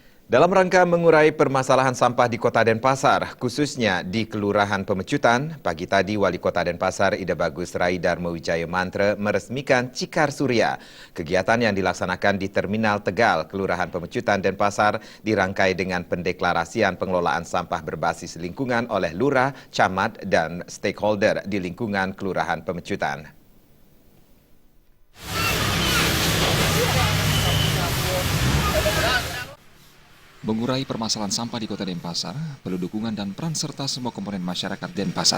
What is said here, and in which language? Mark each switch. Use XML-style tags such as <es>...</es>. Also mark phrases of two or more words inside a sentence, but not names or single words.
<id>Dalam rangka mengurai permasalahan sampah di Kota Denpasar, khususnya di Kelurahan Pemecutan, pagi tadi Wali Kota Denpasar Ida Bagus Rai Darmo Wijaya Mantra meresmikan Cikar Surya. Kegiatan yang dilaksanakan di Terminal Tegal, Kelurahan Pemecutan Denpasar, dirangkai dengan pendeklarasian pengelolaan sampah berbasis lingkungan oleh lurah, camat, dan stakeholder di lingkungan Kelurahan Pemecutan. Mengurai permasalahan sampah di Kota Denpasar perlu dukungan dan peran serta semua komponen masyarakat Denpasar.</id>